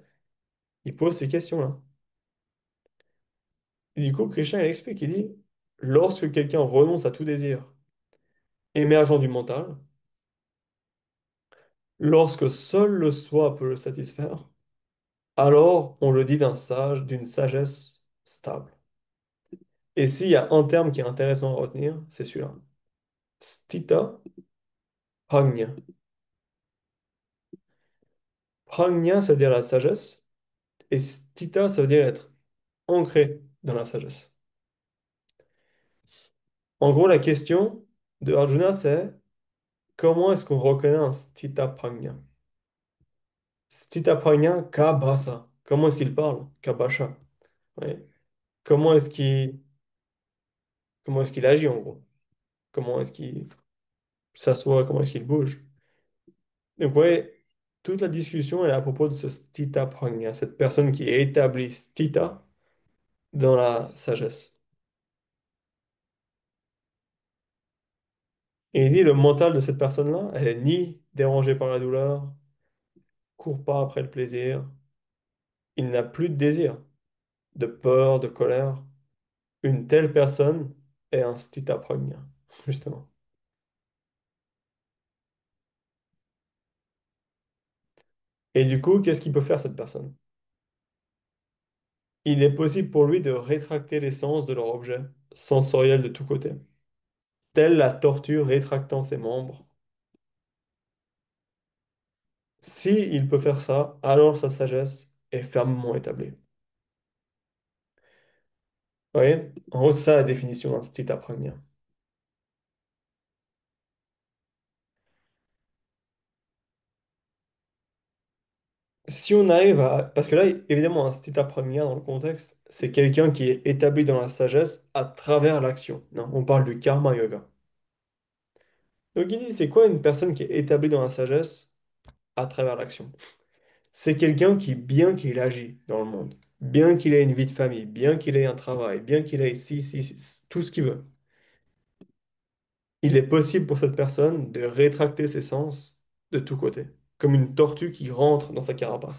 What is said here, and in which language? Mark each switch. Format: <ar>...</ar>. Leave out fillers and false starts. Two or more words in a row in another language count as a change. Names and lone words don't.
<fr>Il pose ces questions-là. Et du coup, Krishna, il explique, il dit, lorsque quelqu'un renonce à tout désir émergent du mental, lorsque seul le soi peut le satisfaire, alors on le dit d'un sage, d'une sagesse stable. Et s'il y a un terme qui est intéressant à retenir, c'est celui-là.</fr> <sa>Stita pragna.</sa> <fr>Pragna, ça veut dire la sagesse, et stita, ça veut dire être ancré dans la sagesse. En gros, la question de Arjuna, c'est comment est-ce qu'on reconnaît un</fr> <sa>stita pragna? Stita pragna kabasa.</sa> <fr>Comment est-ce qu'il parle? Kabasha. Ouais. Comment est-ce qu'il comment est-ce qu'il agit en gros? Comment est-ce qu'il s'assoit? Comment est-ce qu'il bouge? Donc ouais, toute la discussion est à propos de ce</fr> <sa>stita prajna,</sa> <fr>cette personne qui est établie stita dans la sagesse. Et il dit le mental de cette personne-là, elle est ni dérangée par la douleur, court pas après le plaisir, il n'a plus de désir, de peur, de colère. Une telle personne est un</fr> <sa>stita prajna,</sa> <fr>justement. Et du coup, qu'est-ce qu'il peut faire cette personne? Il est possible pour lui de rétracter l'essence de leur objet sensoriel de tous côtés, telle la tortue rétractant ses membres. Si il peut faire ça, alors sa sagesse est fermement établie. Vous voyez? En gros, c'est ça la définition d'un</fr> <sa>stita prajna.</sa> <fr>Si on arrive à... Parce que là, évidemment, un</fr> <sa>stita prajna,</sa> <fr>dans le contexte, c'est quelqu'un qui est établi dans la sagesse à travers l'action. Non, on parle du karma yoga. Donc il dit, c'est quoi une personne qui est établie dans la sagesse à travers l'action? C'est quelqu'un qui, bien qu'il agit dans le monde, bien qu'il ait une vie de famille, bien qu'il ait un travail, bien qu'il ait tout ce qu'il veut, il est possible pour cette personne de rétracter ses sens de tous côtés, comme une tortue qui rentre dans sa carapace.</fr>